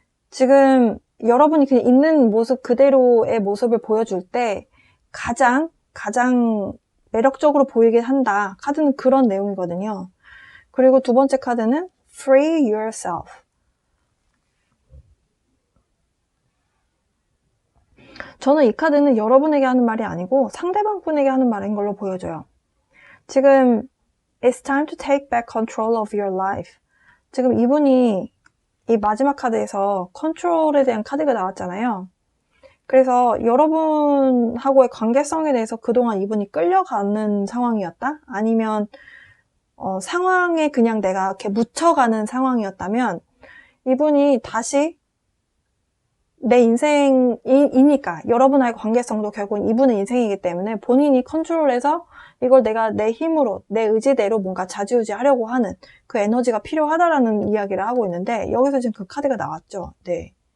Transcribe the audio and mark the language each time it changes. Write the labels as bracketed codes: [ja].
[ko] 지금 여러분이 그냥 있는 모습 그대로의 모습을 보여줄 때 가장 매력적으로 보이게 한다. 카드는 그런 내용이거든요. 그리고 두 번째 카드는 Free Yourself. 저는 이 카드는 여러분에게 하는 말이 아니고 상대방 분에게 하는 말인 걸로 보여져요. 지금 [en] It's time to take back control of your life. [ko] 지금 이분이 이 마지막 카드에서 컨트롤에 대한 카드가 나왔잖아요. 그래서 여러분하고의 관계성에 대해서 그동안 이분이 끌려가는 상황이었다? 아니면 상황에 그냥 내가 이렇게 묻혀가는 상황이었다면 이분이 다시 내 인생이니까 여러분과의 관계성도 결국은 이분의 인생이기 때문에 본인이 컨트롤해서 이걸 내가 내 힘으로 내 의지대로 뭔가 좌지우지 하려고 하는 그 에너지가 필요하다라는 이야기를 하고 있는데 여기서 지금 그 카드가 나왔죠. 네.